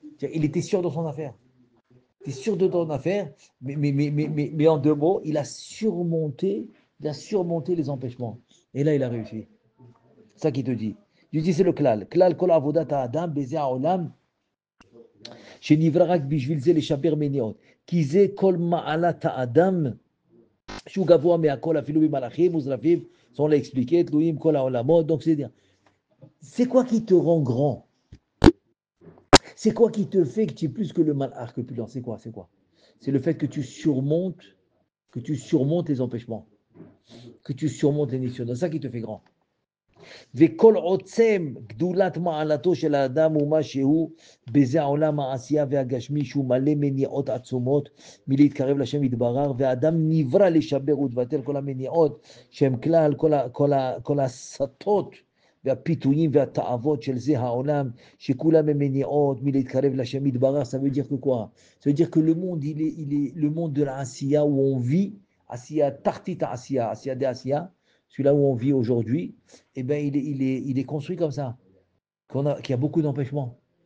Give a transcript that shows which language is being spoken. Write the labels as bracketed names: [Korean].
[French] Il était sûr de son affaire. Il était sûr de son affaire, mais en deux mots, il a surmonté les empêchements. Et là, il a réussi. C'est ça qu'il te dit. Je dis, c'est le klal. [Hebrew] Klal kol avodat ha'adam beze ha'olam, שנברא רק בשביל זה לשבר מניעות. כי זה כל מעלת האדם שהוא גבוה מהכל אפילו במלאכים וזרפים, [French] sans l'expliquer, [Hebrew] תלויים כל העולמות. [French] Donc c'est quoi qui te rend grand? C'est quoi qui te fait que tu es plus que le malach, que plus grand? C'est quoi? C'est le fait que tu surmontes les empêchements, que tu surmontes les missions. C'est ça qui te fait grand. [Hebrew] וכל עוצם גדולת מעלתו של האדם הוא מה שהוא בזה העולם העשייה והגשמי שהוא מלא מניעות עצומות מלהתקרב לשם יתברך, והאדם נברא לשבר ולבטל כל המניעות שהם כלל כל הסטות והפיתויים והתאוות של זה העולם שכולם הם מניעות מלהתקרב לשם יתברך. [French] Ça veut dire que quoi? Ça veut dire que le monde il est le monde de la Asiya où on vit, Asiya tartita Asiya, Asiya de Asiya, celui-là où on vit aujourd'hui, eh ben, il est construit comme ça, qu'il y a beaucoup d'empêchements.